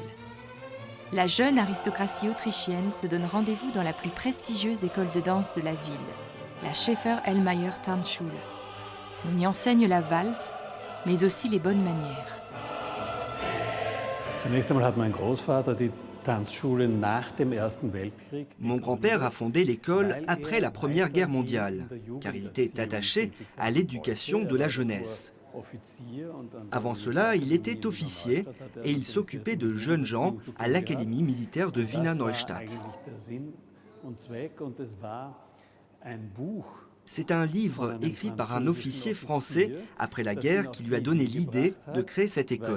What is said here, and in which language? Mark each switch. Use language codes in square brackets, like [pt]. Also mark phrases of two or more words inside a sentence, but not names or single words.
[fr] La jeune aristocratie autrichienne se donne rendez-vous dans la plus prestigieuse école de danse de la ville, la Schäfer-Ellmeier Tanzschule. On y enseigne la valse, mais aussi les bonnes manières. [de] Zunächst einmal hat mein Großvater die Tanzschule nach dem Ersten Weltkrieg. [fr] Mon grand-père a fondé l'école après la Première Guerre mondiale, car il était attaché à l'éducation de la jeunesse. Avant cela, il était officier et il s'occupait de jeunes gens à l'Académie militaire de Wiener Neustadt. C'est un livre écrit par un officier français après la guerre qui lui a donné l'idée de créer cette école.